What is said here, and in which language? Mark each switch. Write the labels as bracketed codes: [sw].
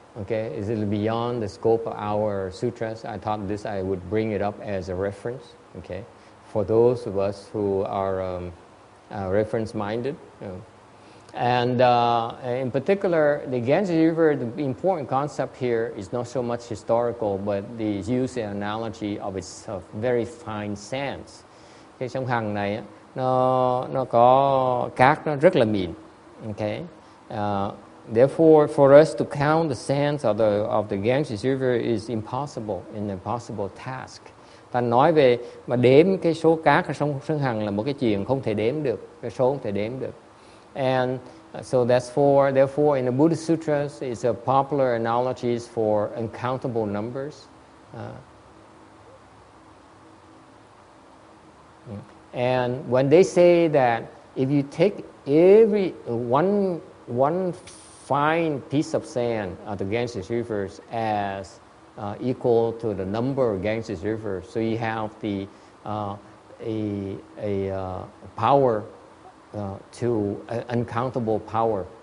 [en] Okay, is it beyond the scope of our sutras? I thought this I would bring it up as a reference. Okay, for those of us who are reference-minded. And in particular, the Ganges River, the important concept here is not so much historical, but the use and analogy of its very fine sands. [vi] Cái sông Hằng này nó có cát nó rất là mịn. [en] Okay, therefore, for us to count the sands of the Ganges River is impossible, an impossible task. [vi] Ta nói về mà đếm cái số cát ở sông Hằng là một cái chuyện không thể đếm được, cái số không thể đếm được. [en] And so therefore in the Buddhist Sutras it's a popular analogies for uncountable numbers. And when they say that if you take every one fine piece of sand of the Ganges rivers as equal to the number of Ganges rivers, so you have the power to uncountable power.